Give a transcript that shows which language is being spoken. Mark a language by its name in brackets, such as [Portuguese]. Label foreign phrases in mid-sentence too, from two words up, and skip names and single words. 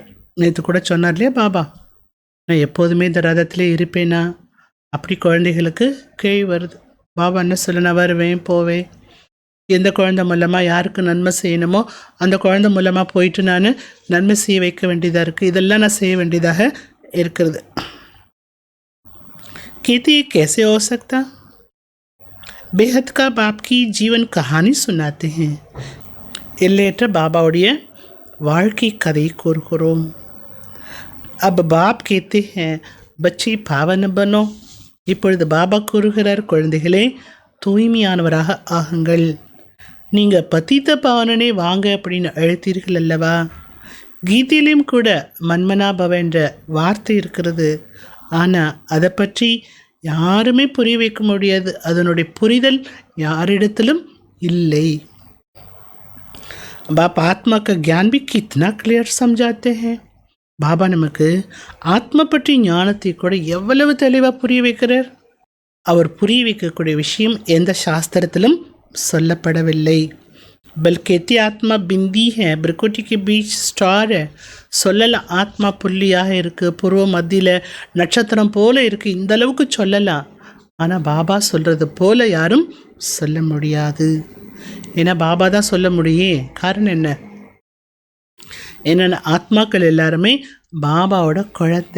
[Tamil] நேற்று கூட சொன்னார் இல்லையா பாபா, நான் எப்போதுமே இந்த ரதத்திலே இருப்பேனா? அப்படி குழந்தைகளுக்கு கேள்வி வருது. பாபா என்ன சொல்ல, நான் வருவேன் போவேன், எந்த குழந்தை மூலமாக யாருக்கு நன்மை செய்யணுமோ அந்த குழந்தை மூலமாக போயிட்டு நான் நன்மை செய்ய வைக்க வேண்டியதாக இருக்குது. இதெல்லாம் நான் செய்ய வேண்டியதாக இருக்கிறது. [Hindi] कहती है कैसे हो सकता? बेहद का बाप की जीवन कहानी सुनाते हैं. [Tamil] எல்லையற்ற பாபாவுடைய வாழ்க்கை கதை கூறுகிறோம். [Hindi] अब बाप कहते हैं बच्चे पावन बनो. [Tamil] இப்பொழுது பாபா கூறுகிறார், குழந்தைகளே தூய்மையானவராக ஆகுங்கள். நீங்கள் [Hindi] पतित पावन [Tamil] வாங்க அப்படின்னு அழைத்தீர்கள் அல்லவா? கீதையிலையும் கூட மன்மனாபவ என்ற வார்த்தை இருக்கிறது. ஆனால் அதை பற்றி யாருமே புரிய வைக்க முடியாது. அதனுடைய புரிதல் யாரிடத்திலும் இல்லை. [Hindi] बाबा आत्मा का ज्ञान भी कितना क्लियर समझाते हैं. [Tamil] பாபா நமக்கு ஆத்மா பற்றி ஞானத்தை கூட எவ்வளவு தெளிவாக புரிய வைக்கிறார். அவர் புரிய வைக்கக்கூடிய விஷயம் எந்த சாஸ்திரத்திலும் சொல்லப்படவில்லை. [Hindi] बल्कि आत्मा बिंदी है, ब्रिकुटी के बीच स्टार है. [Tamil] சொல்லலாம் ஆத்மா புள்ளியாக இருக்குது, பூர்வ மத்தியில் நட்சத்திரம் போல இருக்குது, இந்த அளவுக்கு சொல்லலாம். ஆனால் பாபா சொல்கிறது போல யாரும் சொல்ல முடியாது. ஏன்னா பாபா தான் சொல்ல முடியும். காரணம் என்ன? என்னென்ன ஆத்மாக்கள் எல்லாருமே பாபாவோட குழந்தை.